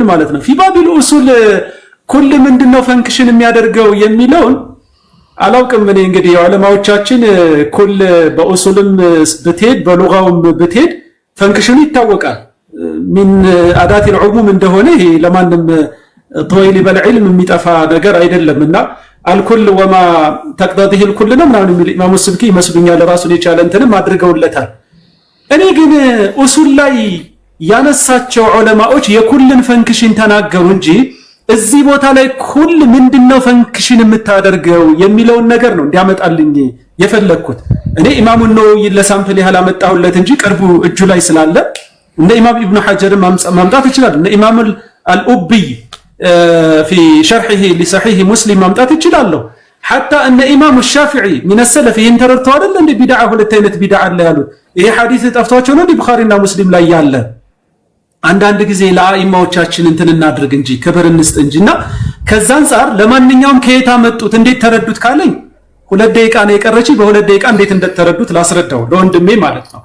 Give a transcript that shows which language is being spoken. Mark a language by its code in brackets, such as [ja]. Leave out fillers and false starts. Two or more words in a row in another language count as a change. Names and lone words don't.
[am] ማለት ነው። [ar] في باب الأصول [am] ኩል ምንድነው ፈንክሽን የሚያደርገው የሚለውን አላውቅም። እኔ እንግዲህ ዑለማዎቻችን ኩል በኡሱልም ብትሄድ በሉጋውም ብትሄድ ፈንክሽኑ ይታወቃል። ምን አዳት العموم እንደሆነ ይሄ ለማንም [ar] طويل بالعلم [am] የሚጠፋ ነገር አይደለምና [ar] الكل وما تقتضيه [am] الكل ነው ምናምን የሚል ኢማሙ ስብኪ ይመስሉኛል ራሱን የቻለ እንትንም አድርገውለታል። እኔ ግን ኡሱል ላይ ያነሳቸው ዑለማዎች የኩልን ፈንክሽን ተናገሩ እንጂ እዚህ ቦታ ላይ ኩል ምንድነው ፈንክሽን የምታደርገው የሚለውን ነገር ነው እንዲያመጣልኝ የፈለኩት። እኔ ኢማሙ ነወዊ ለሳምፕል ያህል አመጣሁለት እንጂ ቅርቡ እጁ ላይ ስላለ እንደ ኢማም ኢብኑ ሐጀር ማምጣት ይችላል። እንደ ኢማም አልኡብይ [ar] في شرحه لصحيح مسلم [am] ማምጣት ይችላል። [ar] حتى ان [am] ኢማም الشافعي [ar] من السلف [am] ይንተረተው አይደል እንደ ቢድዓ ሁለት አይነት ቢድዓ አለ ያሉት። ይሄ ሐዲስ ጠፍቷቸው ነው ቡኻሪና ሙስሊም ላይ ያለ። አንዳንድ ጊዜ ለአኢማዎቻችን እንትን እናድርግ እንጂ ክብር እንስጥ እንጂና ከዛ አንፃር ለማንኛውም ከየት አመጡት እንዴት ተረዱት ካለኝ 2 ደቂቃ ነው የቀረች። በ2 ደቂቃ እንዴት እንደተረዱት ላስረዳው ለወንድሜ ማለት ነው።